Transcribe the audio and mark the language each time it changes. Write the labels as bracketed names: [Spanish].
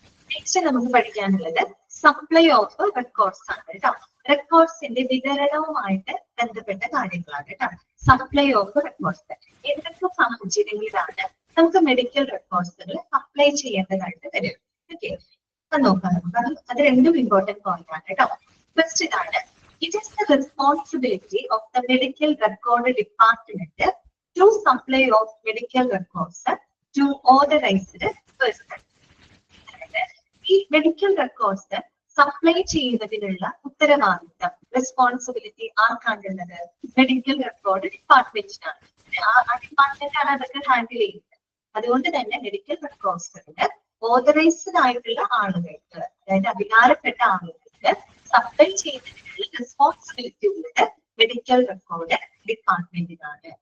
[Malayalam] Next നമുക്ക് പഠിക്കാനുള്ളത് supply of records ആണ് കേട്ടോ. റെക്കോർഡ്സിന്റെ വിതരണവുമായിട്ട് ബന്ധപ്പെട്ട കാര്യങ്ങളാണ് കേട്ടോ. സപ്ലൈ ഓഫ് റെക്കോർഡ്സ് എന്തൊക്കെ സാഹചര്യങ്ങളിലാണ് നമുക്ക് മെഡിക്കൽ റെക്കോർഡ്സുകൾ സപ്ലൈ ചെയ്യേണ്ടതായിട്ട് വരും? ഓക്കെ, അത് നോക്കാം നമുക്ക്. അത് രണ്ടും ഇമ്പോർട്ടന്റ് പോയിന്റ് ആണ് കേട്ടോ. ഫസ്റ്റ് ഇതാണ്, [English] it is the responsibility of the medical record department to supply of medical records to authorized person. [Malayalam] ഈ മെഡിക്കൽ റെക്കോർഡ്സ് സപ്ലൈ ചെയ്യുന്നതിനുള്ള ഉത്തരവാദിത്തം, റെസ്പോൺസിബിലിറ്റി ആർക്കാണുള്ളത്? Medical record ഡിപ്പാർട്ട്മെന്റിനാണ്. ആ ഡിപ്പാർട്ട്മെന്റ് ആണ് അതൊക്കെ ഹാൻഡിൽ ചെയ്യുന്നത്. അതുകൊണ്ട് തന്നെ മെഡിക്കൽ റെക്കോർഡ്സിന് ഓതറൈസ്ഡ് ആയിട്ടുള്ള ആളുകൾക്ക്, അതായത് അധികാരപ്പെട്ട ആളുകൾക്ക് സപ്ലൈ ചെയ്യുന്നതിനുള്ള റെസ്പോൺസിബിലിറ്റി ഉള്ളത് മെഡിക്കൽ റെക്കോർഡ് ഡിപ്പാർട്ട്മെന്റിനാണ്.